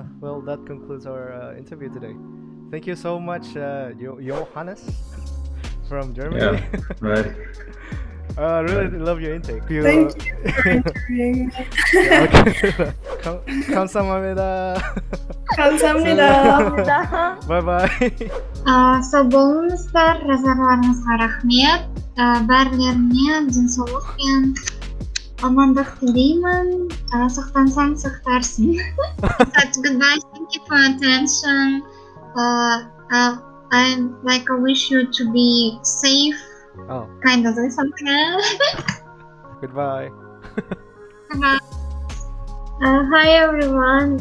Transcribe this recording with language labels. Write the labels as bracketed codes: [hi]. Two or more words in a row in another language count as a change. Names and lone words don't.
[en] Well, that concludes our interview today. Thank you so much, Johannes from Germany. Yeah, right. I really love your intake. Thank you for interviewing me. [ko] 감사합니다. 감사합니다. [en] Bye bye. [kk] Sağ болыңыздар, назарларыңызға рахмет. Барларыңа денсаулық пен амандық тілеймін. Сақтансаң сақтарсың. [en] Goodbye. Thank you for attention. I wish you to be safe. Oh. Kind of something. Goodbye. Bye. Hi everyone.